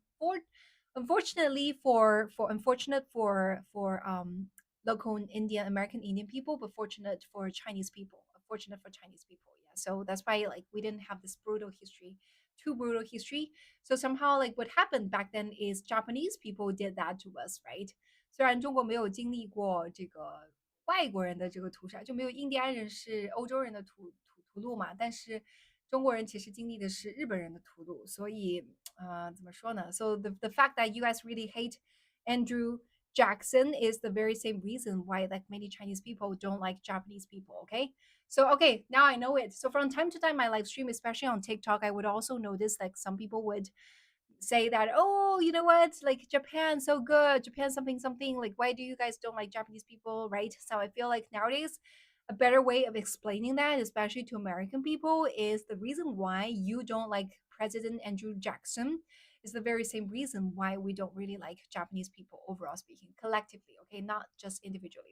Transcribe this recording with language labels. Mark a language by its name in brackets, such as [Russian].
[English] And unfortunately for unfortunate for local Indian American Indian people, but fortunate for Chinese people, fortunate for Chinese people. Yeah, so that's why like we didn't have this brutal history, too brutal history. So somehow like what happened back then is Japanese people did that to us, right? [Chinese] 虽然中国没有经历过这个外国人的这个屠杀，就没有印第安人是欧洲人的屠戮嘛，但是中国人其实经历的是日本人的屠戮，所以怎么说呢？ [English] So the fact that you guys really hate Andrew Jackson is the very same reason why like many Chinese people don't like Japanese people. Okay. So okay, now I know it. So from time to time, my live stream, especially on TikTok, I would also notice like some people would say that, oh, you know what, like Japan so good, Japan something something, like why do you guys don't like Japanese people, right? So I feel like nowadays a better way of explaining that, especially to American people, is the reason why you don't like President Andrew Jackson is the very same reason why we don't really like Japanese people overall speaking, collectively, okay, not just individually.